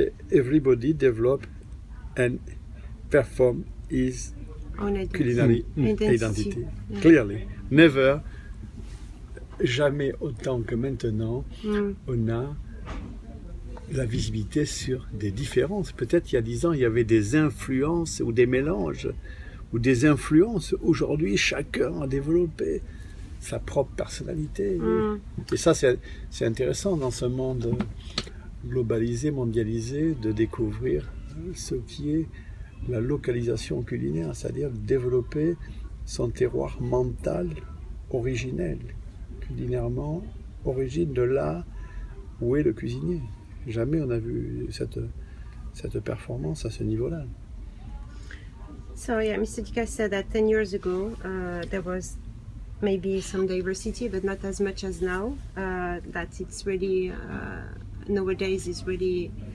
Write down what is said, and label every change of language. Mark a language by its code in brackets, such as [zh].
[en] Everybody develop and perform his Own identity. culinary identity. Clearly. Never, [fr] jamais autant que maintenant, on a la visibilité sur des différences. Peut-être il y a 10 ans, il y avait des influences ou des mélanges ou des influences. Aujourd'hui, chacun a développé sa propre personnalité. Et ça, c'est intéressant dans ce monde globalisé, mondialisé, de découvrir ce qui est la localisation culinaire, c'est-à-dire développer son terroir mental originel, culinairement, origine de là où est le cuisinier. Jamais on a vu cette performance à ce niveau-là. [en] So yeah, Mr. Ducasse said that 10 years ago there was maybe some diversity, but not as much as now. That it's really nowadays is really